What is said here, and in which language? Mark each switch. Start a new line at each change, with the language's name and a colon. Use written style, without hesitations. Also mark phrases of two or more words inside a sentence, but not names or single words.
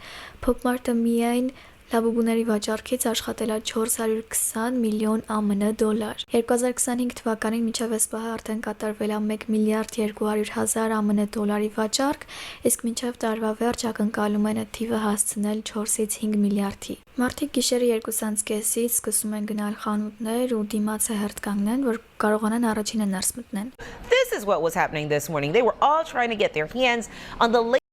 Armenian: Pop Mart-ը միայն լաբուբուների վաճառքից աշխատել է 420 միլիոն ԱՄՆ դոլար։ 2025 թվականին մինչև այս պահը արդեն կատարվել է 1 միլիարդ 200 000 ԱՄՆ դոլարի վաճառք, իսկ մինչև տարվա վերջ ակնկալում են այդ թիվը հասցնել 4-ից 5 միլիարդի։ Մարդիկ գիշերը 2:30-ից սկսում են գնալ խանութներ ու դիմացը հերթ կանգնեն, որ կարողանան առաջինը ներս մտնեն։
English: This is what was happening this morning. They were all trying to get their hands on the